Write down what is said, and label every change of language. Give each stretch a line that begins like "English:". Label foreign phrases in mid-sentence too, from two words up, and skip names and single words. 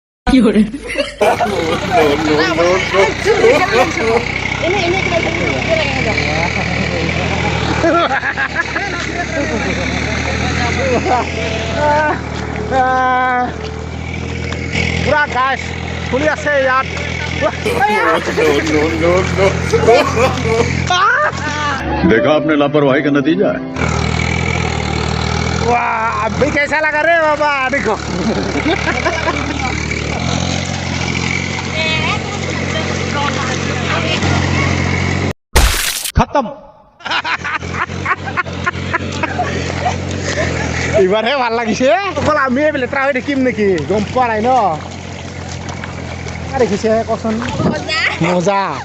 Assamese: পুৰা গাছ ফুলি আছে ইয়াত
Hindi: देखा आपने लापरवाही का नतीजा है वाह अभी कैसा लगा रे बाबा देखो खत्म
Assamese: এইবাৰহে ভাল লাগিছে অকল আমি লেতেৰা হৈ থাকিম নেকি গম পোৱা নাই ন দেখিছে কচোন মজা